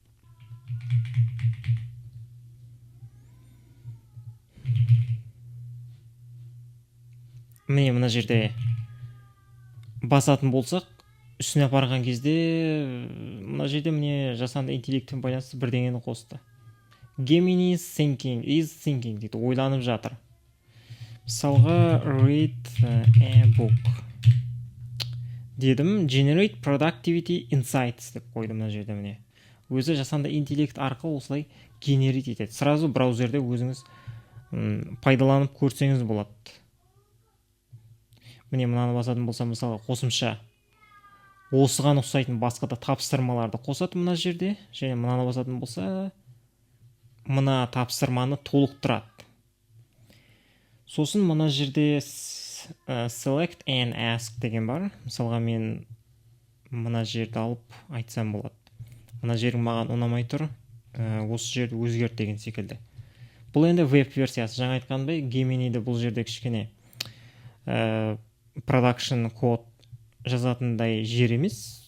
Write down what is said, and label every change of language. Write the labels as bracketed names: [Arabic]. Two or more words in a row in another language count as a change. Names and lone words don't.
[Kazakh] Мына жерде басатын болсақ, үстіне апарған кезде мына жерде міне жасанды интеллектпен байланысты бірдеңені қосты. [English] Gemini is thinking [Kazakh] дейді, ойланып жатыр. Мысалға [English] read a book [Kazakh] дедім, [English] generate productivity insights [Kazakh] деп қойдым мына жерде міне. Өзі жасанды интеллект арқылы осылай генерит етеді. Сразу браузерде өзіңіз пайдаланып көрсеңіз болады. Міне мынаны басатын болса, мысалы қосымша осыған ұқсайтын басқа да тапсырмаларды қосады мына жерде, және мынаны басатын болса, мына тапсырманы толықтырады. Сосын мына жерде [English] select and ask [Kazakh] деген бар. Мысалға мен мына жерді алып айтсам болады. Мына жерің маған ұнамай тұр, осы жерді өзгерт деген секілді. Бұл енді веб версиясы. Жаңа айтқандай, Gemini'ді бұл жерде кішкене [English] production code [Kazakh] жазатындай жер емес.